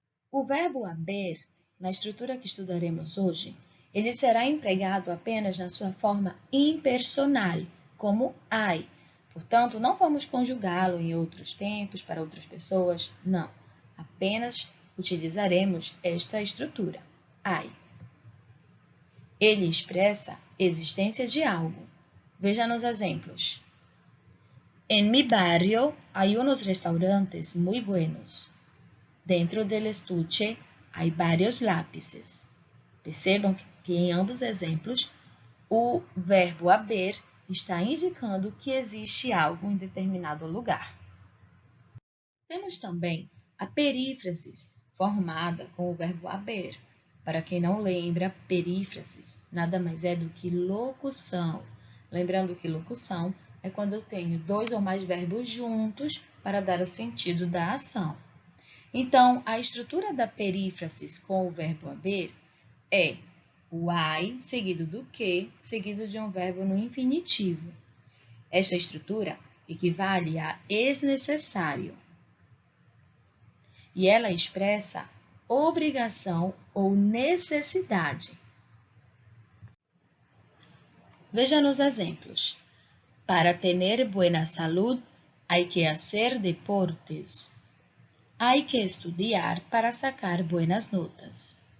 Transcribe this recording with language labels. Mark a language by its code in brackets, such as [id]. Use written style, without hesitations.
[pt] O verbo haber, na estrutura que estudaremos hoje, ele será empregado apenas na sua forma impersonal, como hay. Portanto, não vamos conjugá-lo em outros tempos, para outras pessoas, não. Apenas utilizaremos esta estrutura, hay. Ele expressa existência de algo. Veja nos exemplos. [es] En mi barrio hay unos restaurantes muy buenos. Dentro del estuche hay varios lápices. [pt] Percebam que em ambos exemplos, o verbo haber está indicando que existe algo em determinado lugar. Temos também a perífrasis, formada com o verbo haber. Para quem não lembra, perífrasis nada mais é do que locução. Lembrando que locução é quando eu tenho dois ou mais verbos juntos para dar o sentido da ação. Então, a estrutura da perífrasis com o verbo haber é o hay seguido do que, seguido de um verbo no infinitivo. Esta estrutura equivale a ex necessário. E ela expressa obrigação ou necessidade. Veja nos exemplos. [es] Para tener buena salud, hay que hacer deportes. Hay que estudiar para sacar buenas notas.